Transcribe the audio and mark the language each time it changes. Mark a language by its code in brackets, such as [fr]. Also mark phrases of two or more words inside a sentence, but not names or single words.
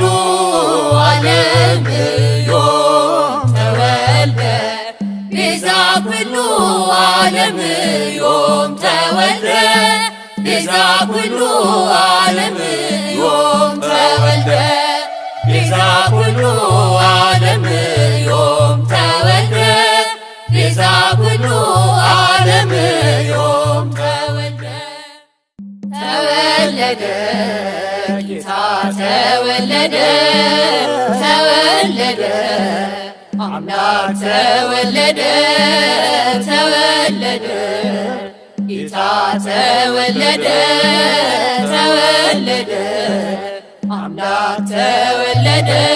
[gez] ዓለም ዮም ተወልደ፣ ቤዛ ኩሉ ዓለም ዮም ተወልደ፣ ቤዛ ኩሉ ዓለም ዮም ተወልደ፣ ቤዛ ኩሉ ዓለም ዮም ተወልደ፣ ቤዛ ኩሉ ዓለም ዮም ተወልደ። [am] ተወለደ ጌታ ተወለደ፣ ተወለደ አምላክ ተወለደ፣ ተወለደ ጌታ ተወለደ፣ ተወለደ አምላክ ተወለደ፣